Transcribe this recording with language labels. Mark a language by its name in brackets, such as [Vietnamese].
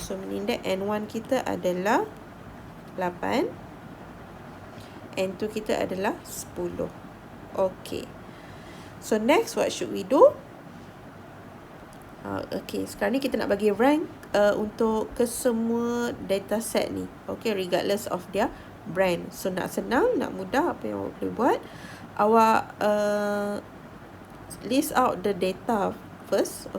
[English] So meaning that [Malay] N1 kita adalah 8, N2 kita adalah 10. [English] Okay, so next what should we do? [Malay] Okay, sekarang ni kita nak bagi rank untuk kesemua dataset ni. [English] Okay, regardless of their brand. [Malay] So nak senang, nak mudah, apa yang awak boleh buat, awak [English] list out the data first.